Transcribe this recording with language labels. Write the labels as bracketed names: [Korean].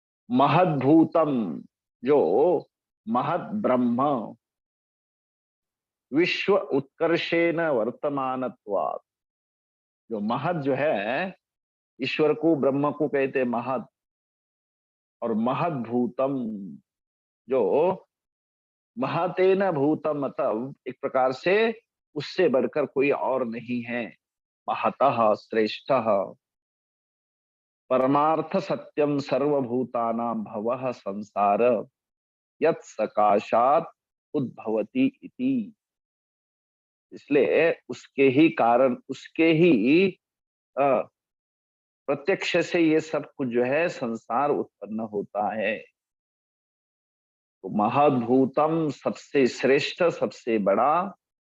[Hindi] महद्भूतम, जो महद ब्रह्म, [Sanskrit] विश्व उत्कर्षेण वर्तमानत्वात्, [Hindi] जो महद जो है ईश्वर को ब्रह्म को कहते हैं महद, और महद्भूतम जो महतेन भूतम, मतलब एक प्रकार से उससे बढ़कर कोई और नहीं है। [Sanskrit] महतः श्रेष्ठः, परमार्थ सत्यम सर्वभूतानां भवः संसार यत् सकाशात उद्भवति इति। [Hindi] इसलिए उसके ही कारण, उसके ही प्रत्यक्ष से ये सब कुछ जो है संसार उत्पन्न होता है। तो महद्भूतम सबसे श्रेष्ठ, सबसे बड़ा।